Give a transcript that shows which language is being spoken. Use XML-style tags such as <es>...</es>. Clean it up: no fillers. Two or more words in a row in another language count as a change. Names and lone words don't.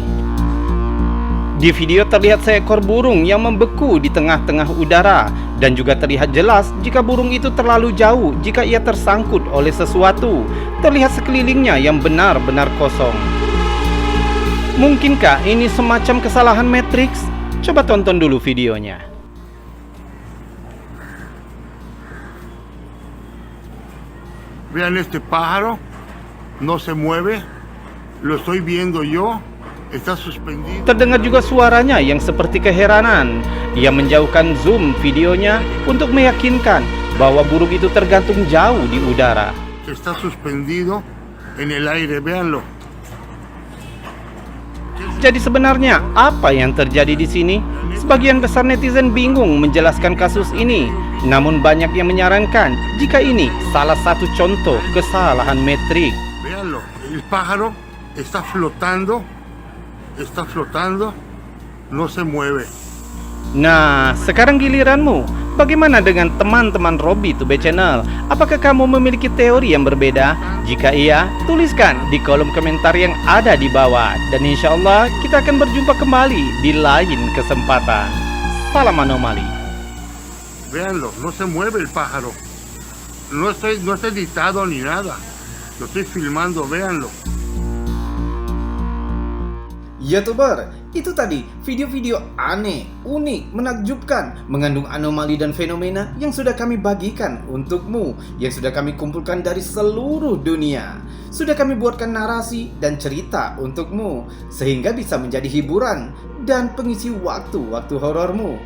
<id>Di video terlihat seekor burung yang membeku di tengah-tengah udara, dan juga terlihat jelas jika burung itu terlalu jauh jika ia tersangkut oleh sesuatu. Terlihat sekelilingnya yang benar-benar kosong. Mungkinkah ini semacam kesalahan Matrix? Coba tonton dulu videonya.</id> <es>Vean este pájaro, no se mueve, lo estoy viendo yo, está suspendido.</es> <id>Terdengar juga suaranya yang seperti keheranan. Ia menjauhkan zoom videonya untuk meyakinkan bahwa burung itu tergantung jauh di udara.</id> <es>Está suspendido en el aire, véanlo.</es> <id>Jadi sebenarnya apa yang terjadi di sini? Sebagian besar netizen bingung menjelaskan kasus ini. Namun banyak yang menyarankan jika ini salah satu contoh kesalahan Matrix.</id> <es>Véanlo, el pájaro está flotando, no se mueve.</es> <id>Nah, sekarang giliranmu. Bagaimana dengan teman-teman Robby to B Channel? Apakah kamu memiliki teori yang berbeda? Jika iya, tuliskan di kolom komentar yang ada di bawah. Dan</id> <ar>إن شاء الله</ar> <id>kita akan berjumpa kembali di lain kesempatan. Salam anomali.</id> <es>Véanlo, no se mueve el pájaro. No está editado ni nada. Lo estoy filmando, véanlo.</es> <id>YouTuber, itu tadi video-video aneh, unik, menakjubkan, mengandung anomali dan fenomena yang sudah kami bagikan untukmu, yang sudah kami kumpulkan dari seluruh dunia. Sudah kami buatkan narasi dan cerita untukmu, sehingga bisa menjadi hiburan dan pengisi waktu-waktu horormu.</id>